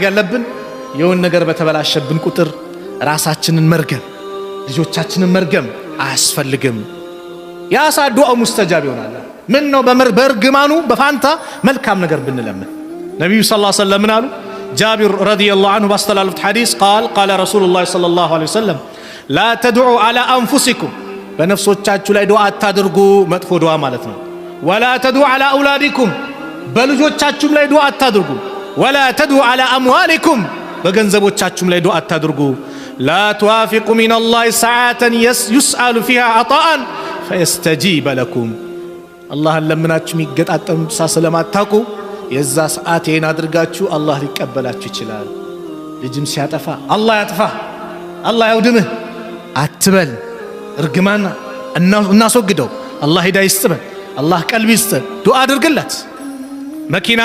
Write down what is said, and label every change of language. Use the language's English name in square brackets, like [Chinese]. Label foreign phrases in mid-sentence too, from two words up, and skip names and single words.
[Amharic] ያለብን የሆነ ነገር በተበላሸብን ቁጥር ራሳችንን መርገም ልጆቻችንን መርገም አያስፈልግም። ያሳ [Arabic] دعاء مستجاب [Amharic] ይሆናል። ምን ነው በርግማኑ በፋንታ መልካም ነገር ብንለምን። ነብዩ [Arabic] صلى الله عليه وسلم [Amharic] አሉ። ጃቢር [Arabic] رضي الله عنه [Amharic] ባስተላለፉት ሐዲስ [Arabic] قال رسول الله صلى الله عليه وسلم لا تدعوا على انفسكم [Amharic] በነፍሶቻችሁ ላይ ዱዓ አታድርጉ፣ መጥፎ ዱዓ ማለት ነው። [Arabic] ولا تدعوا على أولادكم [Amharic] በልጆቻችሁም ላይ ዱዓ አታድርጉ። [Arabic] ولا تدعوا على أموالكم [Amharic] በገንዘቦቻችሁም ላይ ዱዓ አታድርጉ። [Arabic] لا توافق من الله ساعة يسأل فيها عطاء فيستجيب لكم الله [Amharic] ለምናችሁ የሚገጣጠም ስለማታውቁ የዛ ሰዓቴን አድርጋችሁ አላህ ሊቀበላችሁ ይችላል። ልጅም ሲያጠፋ አላህ ያጥፋ አላህ ያውድምህ አትበል። እርግማና እናስወግደው። አላህ ሂዳያ ይስጥህ፣ አላህ ቀልብ ይስጥህ። ዱዓ አድርግላት። መኪና